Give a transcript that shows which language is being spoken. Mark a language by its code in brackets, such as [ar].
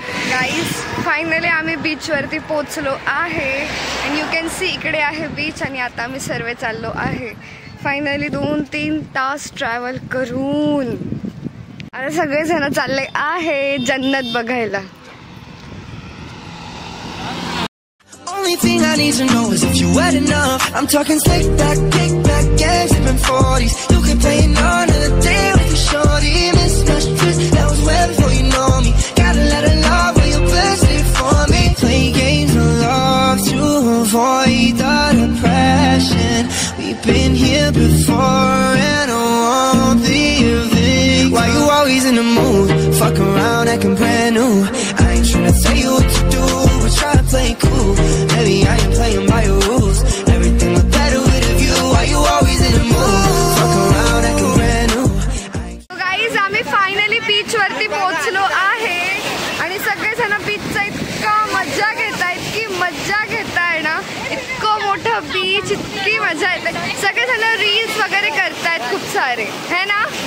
[mr] Guys finally आम्ही beach वरती पोहोचलो आहे. [en] and you can see [mr] इकडे आहे बीच आणि आता आम्ही सर्व चाललो आहे. फायनली 2-3 तास ट्रॅव्हल करून आता सगळेजण चालले आहे जन्नत बघायला. [en] Only thing I need to know is if you wet enough. I'm talking slick back, kick back, gas sipping 40s. You can play another day with your shorty. Mismatched twist, that was way before you know me. Gotta let her love when you're best it for me. Play games of love to avoid the depression. We've been here before and I won't be a victim. Why you always in the mood? Fuck around acting brand new. I ain't tryna tell you what to do, but try to play cool. Baby, I ain't playing by your rules. Everything look better with a view. Why you always in the mood? Fuck around acting brand new. [mr] So guys, आम्ही finally beach वरती पोहोचलो आहे आणि सगळेजण बीचचा इतका मजा घेतायत की मजा घेताय ना. इतकं मोठं बीच, इतकी मजा येते. सगळेजण रील्स वगैरे करतायत खूप सारे है ना.